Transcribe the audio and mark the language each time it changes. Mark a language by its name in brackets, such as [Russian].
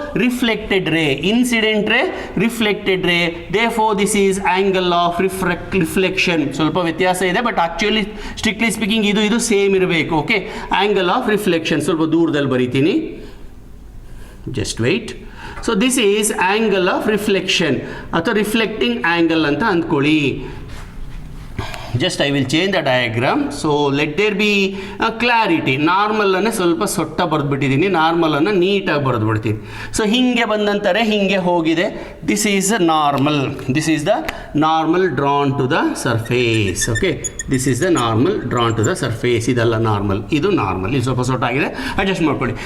[English] Reflected ray, incident ray, reflected ray. therefore this is angle of reflection. [Kannada] ಸ್ವಲ್ಪ ವ್ಯತ್ಯಾಸ ಇದೆ, [English] but actually strictly speaking [Kannada] ಇದು ಸೇಮ್ ಇರಬೇಕು. ಓಕೆ, ಆಂಗಲ್ ಆಫ್ ರಿಫ್ಲೆಕ್ಷನ್ ಸ್ವಲ್ಪ ದೂರದಲ್ಲಿ ಬರೀತೀನಿ, [English] Just wait. So this is angle of reflection ಅಥವಾ reflecting angle [Kannada] ಅಂತ ಅಂದ್ಕೊಳ್ಳಿ. [English] just I will change the diagram. So let there be a clarity. [Kannada] Normal ಅನ್ನು ಸ್ವಲ್ಪ ಸೊಟ್ಟ ಬರೆದ್ಬಿಟ್ಟಿದ್ದೀನಿ, ನಾರ್ಮಲ್ ಅನ್ನು ನೀಟಾಗಿ ಬರೆದ್ಬಿಡ್ತೀನಿ. ಸೊ ಹಿಂಗೆ ಬಂದಂತಾರೆ, ಹಿಂಗೆ ಹೋಗಿದೆ. [English] This is normal, this is the normal drawn to the surface. Okay, this is the normal drawn to the surface. [Kannada] ಇದೆಲ್ಲ normal, ಇದು ನಾರ್ಮಲ್, ಇದು ಸ್ವಲ್ಪ ಸೊಟ್ಟ ಆಗಿದೆ, ಅಡ್ಜಸ್ಟ್ ಮಾಡ್ಕೊಳ್ಳಿ.